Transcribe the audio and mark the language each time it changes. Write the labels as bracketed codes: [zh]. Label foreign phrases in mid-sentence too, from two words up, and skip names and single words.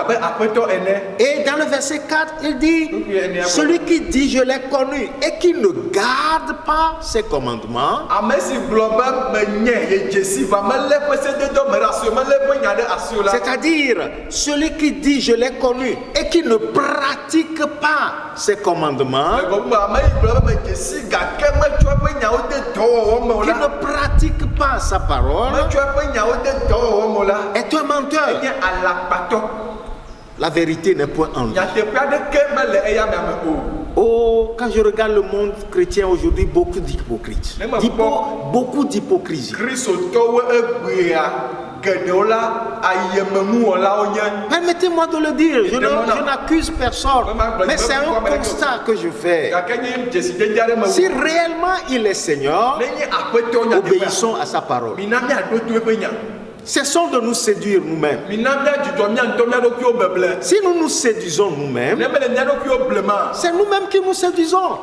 [fr] Et dans le verset 4, il dit, celui qui dit je l'ai connu et qui ne garde pas ses commandements, c'est-à-dire celui qui dit je l'ai connu et qui ne pratique pas ses commandements, qui ne pratique pas sa parole, est un menteur. La vérité n'est point en lui. Oh, quand je regarde le monde chrétien aujourd'hui, beaucoup d'hypocrites. Beaucoup d'hypocrisie. [ee] geɖewo la ayemenuwɔlawo nye. [fr] Permettez-moi de le dire, je n'accuse personne, mais c'est un constat que je fais. Si réellement il est Seigneur, obéissons à sa parole. Cessons de nous séduire nous-mêmes. Si nous nous séduisons nous-mêmes, c'est nous-mêmes qui nous séduisons.